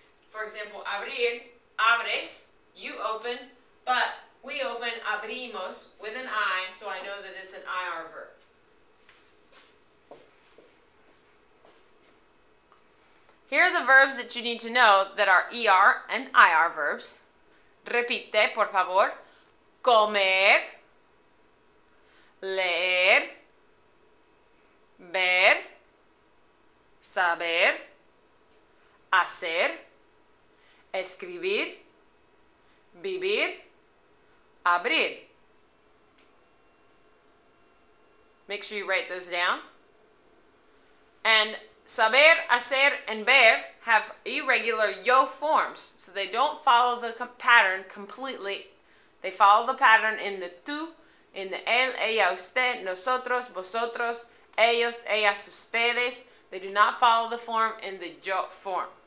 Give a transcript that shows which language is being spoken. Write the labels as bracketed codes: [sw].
[en] For example, [es] abrir, abres, [en] you open, but we open [es] abrimos [en] with an I, so I know that it's an IR verb. Here are the verbs that you need to know that are ER and IR verbs. [es] Repite, por favor. Comer, leer, ver, saber, hacer, escribir, vivir, abrir. [en] Make sure you write those down. And saber, hacer, and ver have irregular yo forms, so they don't follow the pattern completely. They follow the pattern in the tú, in the él, ella, usted, nosotros, vosotros, ellos, ellas, ustedes. They do not follow the form in the yo form.